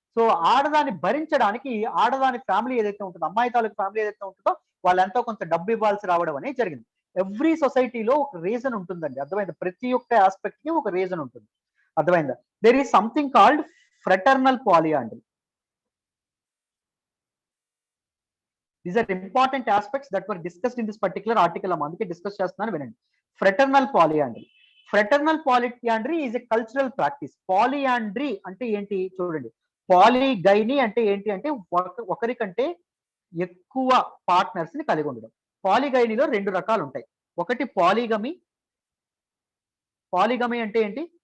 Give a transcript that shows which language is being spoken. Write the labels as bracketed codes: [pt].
[te] So ఆడదాన్ని భరించడానికి ఆడదాని ఫ్యామిలీ ఏదైతే ఉంటుందో, అమ్మాయి తాలూకు ఫ్యామిలీ ఏదైతే ఉంటుందో, వాళ్ళు ఎంతో కొంత డబ్బు ఇవ్వాల్సి రావడం అనేది జరిగింది. ఎవ్రీ సొసైటీలో ఒక రీజన్ ఉంటుందండి, అర్థమైందా? ప్రతి ఒక్క ఆస్పెక్ట్ కి ఒక రీజన్ ఉంటుంది, అర్థమైందా? [en] There is something called fraternal polyandry. These are important aspects that were discussed in this particular article. [te] అందుకే డిస్కస్ చేస్తున్నాను, వినండి. Fraternal పాలియాండ్రీ. [en] Fraternal polyandry is a cultural practice. [te] పాలియాండ్రీ అంటే ఏంటి చూడండి. పాలిగైనీ అంటే ఏంటి అంటే, ఒకరికంటే ఎక్కువ పార్ట్నర్స్ ని కలిగి ఉండడం. పాలిగైనీలో రెండు రకాలు ఉంటాయి. ఒకటి పాలిగమి. పాలిగమి అంటే ఏంటి?